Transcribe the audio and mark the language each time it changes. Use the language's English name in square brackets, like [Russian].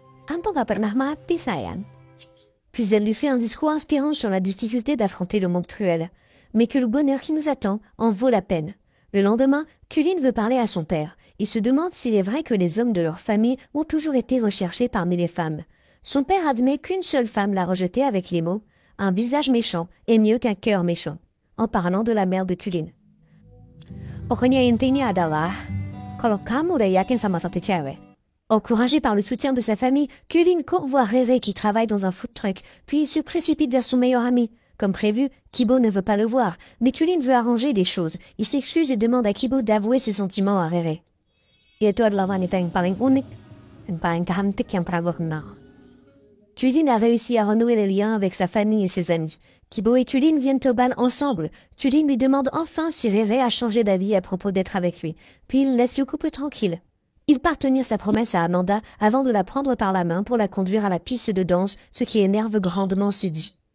[Indonesian] Anto gak pernah mati, sayang. [French] Puis elle lui fait un discours inspirant sur la difficulté d'affronter le monde cruel, mais que le bonheur qui nous attend en vaut la peine. Le lendemain, Kulin veut parler à son père. Il se demande s'il est vrai que les hommes de leur famille ont toujours été recherchés parmi les femmes. Son père admet qu'une seule femme l'a rejeté avec les mots « Un visage méchant est mieux qu'un cœur méchant », en parlant de la mère de Kulin. [Indonesian] Pokoknya intinya adalah, kalau kamu udah yakin sama satu cewek. [French] Encouragé par le soutien de sa famille, Kulin court voir Réré qui travaille dans un food truck, puis il se précipite vers son meilleur ami. Comme prévu, Kibo ne veut pas le voir, mais Kulin veut arranger les choses. Il s'excuse et demande à Kibo d'avouer ses sentiments à Réré. [Indonesian] Itu adalah wanita yang paling unik dan paling cantik yang pernah gue kenal. [French] Kulin a réussi à renouer les liens avec sa famille et ses amis. Kibo et Kulin viennent au bal ensemble. Kulin lui demande enfin si Réré a changé d'avis à propos d'être avec lui, puis il laisse le couple tranquille. Il part tenir sa promesse à Amanda avant de la prendre par la main pour la conduire à la piste de danse, ce qui énerve grandement Sidi.